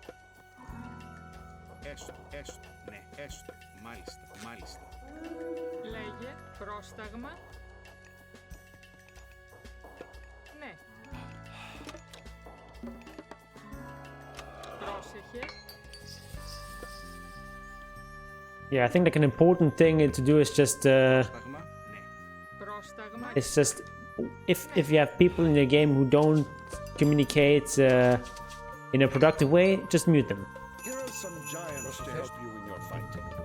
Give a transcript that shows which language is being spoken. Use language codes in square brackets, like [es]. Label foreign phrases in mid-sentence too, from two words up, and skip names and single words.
[el] Έστω, ναι, έστω. Μάλιστα. Λέγε, πρόσταγμα. Ναι. Πρόσεχε. [en] Yeah, I think like an important thing to do is just it's just if you have people in your game who don't communicate in a productive way, just mute them. Here are some giants to help you in your fighting.